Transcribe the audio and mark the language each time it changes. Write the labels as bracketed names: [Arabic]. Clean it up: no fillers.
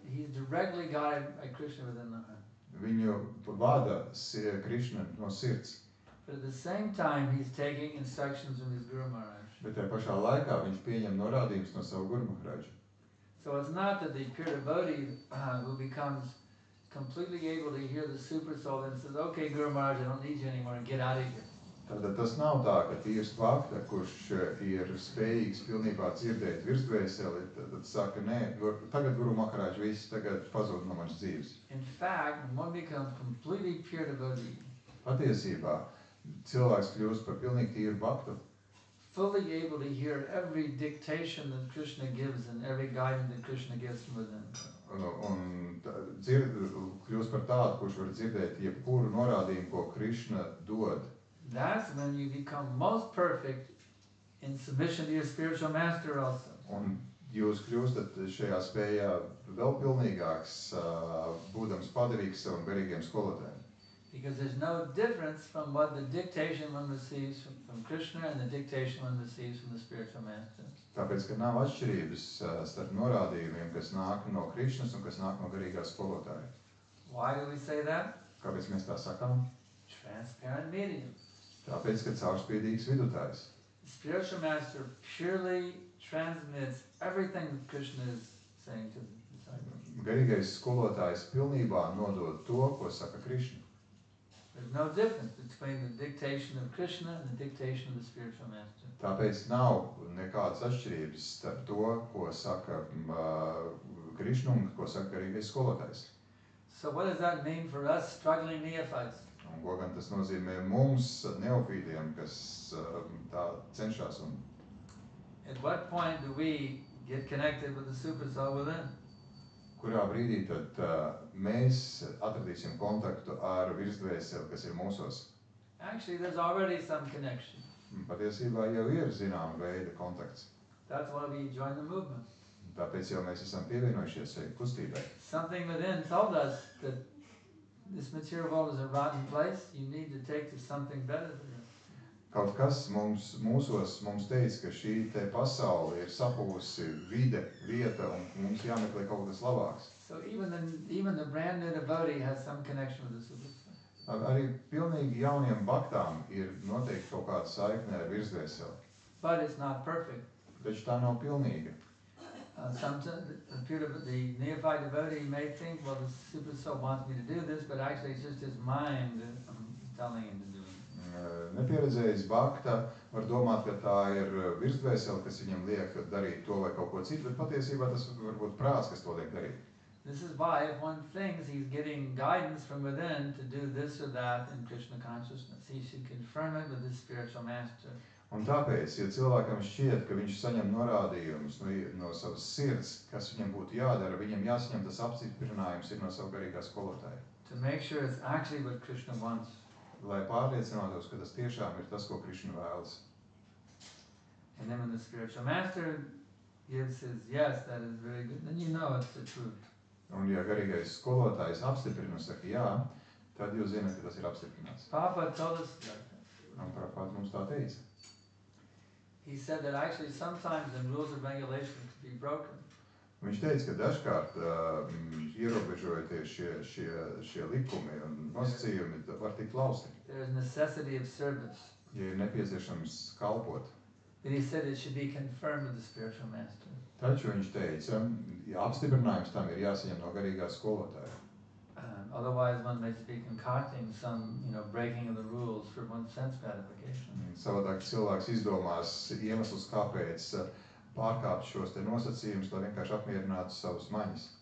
[English] He's directly guided by Krishna within the heart. [Latvian] Viņu vada Krishna no sirds. [English] But at the same time, he's taking instructions from his Guru Maharaj. [Latvian] Bet tajā pašā laikā viņš pieņem norādījumus no savu Guru Maharaja. [English] So it's not that the pure devotee who becomes completely able to hear the super soul and says, okay, Guru Maharaj, I don't need you anymore, and get out of here. [Latvian] Tātad tas nav tā, ka tīrs bhakta, kurš ir spējīgs pilnībā dzirdēt virsdvēseli, tad saka, nē, tagad Guru Maharaja viss tagad pazūd no manas dzīves. [English] In fact, when one becomes completely pure devotee, [Latvian] Patiesībā cilvēks kļūst par pilnīgi tīru bhaktu, [English] fully able to hear every dictation that Krishna gives and every guidance that Krishna gives from within. [Latvian] un kļūst par tādu, kurš var dzirdēt jebkuru norādījumu, ko Krishna dod. [English] That's when you become most perfect in submission to your spiritual master also. [Latvian] Un jūs kļūstat šajā spējā vēl pilnīgāks, būdams padarīgs savam garīgiem skolotājiem. [English] Because there's no difference from what the dictation one receives from Krishna and the dictation one receives from the spiritual master. [Latvian] Tāpēc, ka nav atšķirības starp norādījumiem, kas nāk no Krišnas un kas nāk no garīgā skolotāja. [English] Why do we say that? [Latvian] Kāpēc mēs tā sakām? [English] Transparent medium. [Latvian] Tāpēc, ka caurspīdīgs vidutājs. [English] The spiritual master purely transmits everything that Krishna is saying to the disciples. [Latvian] Garīgais skolotājs pilnībā nodod to, ko saka Krišna. [English] There's no difference between the dictation of Krishna and the dictation of the spiritual master. [Latvian] Tāpēc nav nekādas atšķirības starp to, ko saka Krišna un ko saka garīgais skolotājs. [English] So what does that mean for us struggling neophytes? [Latvian] Un ko gan tas nozīmē mums, neofītiem, kas tā cenšas un... [English] At what point do we get connected with the super soul within? [Latvian] Kurā brīdī tad mēs atradīsim kontaktu ar virsdvēseli, kas ir mūsos? [English] Actually, there's already some connection. [Latvian] Patiesībā jau ir zināma veida kontakts. [English] That's why we join the movement. [Latvian] Tāpēc jau mēs esam pievienojušies šai kustībai. [English] Something within told us that this material world is a rotten place. You need to take to something better than this. [Latvian] Kaut kas mūsos teica, ka šī te pasaule ir sapūsi vieta un mums jāmeklē kaut kas labāks. [English] So even the brand new devotee has some connection with the super soul. [Latvian] Arī pilnīgi jauniem baktām ir noteikti kaut kāda saikne ar virsdvēseli. [English] But it's not perfect. [Latvian] Taču tā nav pilnīga. [English] Sometimes the neophyte devotee may think, well, the super soul wants me to do this, but actually it's just his mind telling him to do it. [Latvian] Nepieredzējis bakta var domāt, ka tā ir virsdvēsele, kas viņam liek darīt to vai kaut ko citu, bet patiesībā tas var būt prāts, kas to liek darīt. [English] This is why if one thinks he's getting guidance from within to do this or that in Krishna consciousness, he should confirm it with his spiritual master. [Latvian] Un tāpēc, ja cilvēkam šķiet, ka viņš saņem norādījumus no savas sirds, kas viņam būtu jādara, viņam jāsaņem tas apstiprinājums ir no savu garīgā skolotāja. [English] to make sure it's actually what Krishna wants. [Latvian] lai pārliecinātos, ka tas tiešām ir tas, ko Krišna vēlas. [English] And then when the spiritual master gives his yes, that is very good, then you know it's the truth. [Latvian] Un ja garīgais skolotājs apstiprina un saka jā, tad jūs zināt, ka tas ir apstiprināts. [English] Prabhupada told us that. [Latvian] Un Prabhupada mums tā teica. [English] He said that actually sometimes the rules and regulations can be broken. [Latvian] Viņš teica, ka dažkārt ierobežojoties šie likumi un nosacījumi var tikt lausti. [English] There is necessity of service. [Latvian] Ja ir nepieciešams kalpot. [English] But he said it should be confirmed with the spiritual master. [Latvian] Taču viņš teica, ja apstiprinājums tam ir jāsaņem no garīgā skolotāja. [English] Otherwise one may be concocting some, breaking of the rules for one's sense gratification. [Latvian] Savādāk cilvēks izdomās iemeslus, kāpēc pārkāpt šos te nosacījumus, lai vienkārši apmierinātu savus maņas.